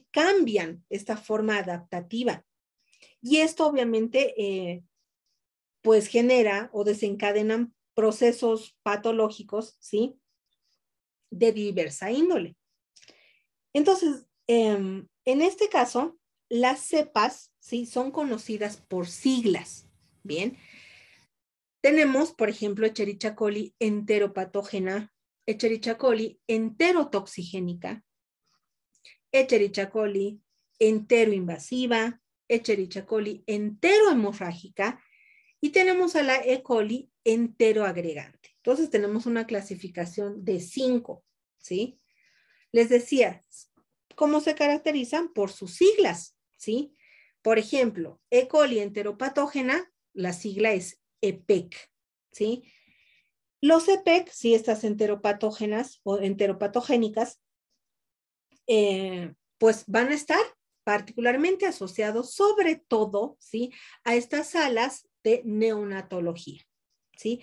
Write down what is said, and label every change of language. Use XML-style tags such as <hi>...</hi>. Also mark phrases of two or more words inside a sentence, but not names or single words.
<es>Cambian esta forma adaptativa. Y esto obviamente, pues, genera o desencadenan procesos patológicos, ¿sí? De diversa índole. Entonces, en este caso, las cepas, ¿sí? Son conocidas por siglas, ¿bien? Tenemos, por ejemplo, Escherichia coli enteropatógena, Escherichia coli enterotoxigénica, Escherichia coli enteroinvasiva, Escherichia coli enterohemorrágica y tenemos a la E. coli enteroagregante. Entonces tenemos una clasificación de 5, ¿sí? Les decía, ¿cómo se caracterizan? Por sus siglas, ¿sí? Por ejemplo, E. coli enteropatógena, la sigla es EPEC, ¿sí? Los EPEC, sí, estas enteropatógenas o enteropatogénicas, pues van a estar particularmente asociados sobre todo, ¿sí? A estas salas de neonatología, ¿sí?</es>